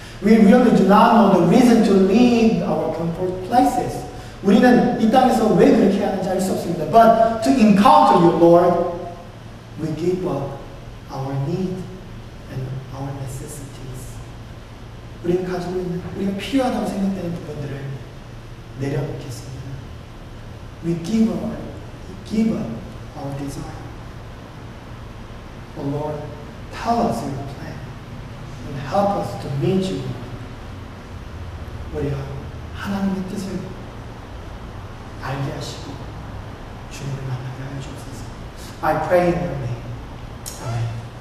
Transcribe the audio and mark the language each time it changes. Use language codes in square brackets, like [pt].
[en] We really do not know the reason to leave our comfort places. [ko] 우리는 이 땅에서 왜 그렇게 하는지 알 수 없습니다. [en] But to encounter you, Lord, we give up our need and our necessities. [ko] 우리가 가지고 있는, 우리가 필요하다고 생각되는 부분들을 내려놓겠습니다. [en] We give up our desire. Oh Lord, tell us your plan and help us to meet you. [ko] 우리가 하나님의 뜻을 알게 하시고 주님을 만나게 하여 주옵소서. [en] I pray in your name. 아멘.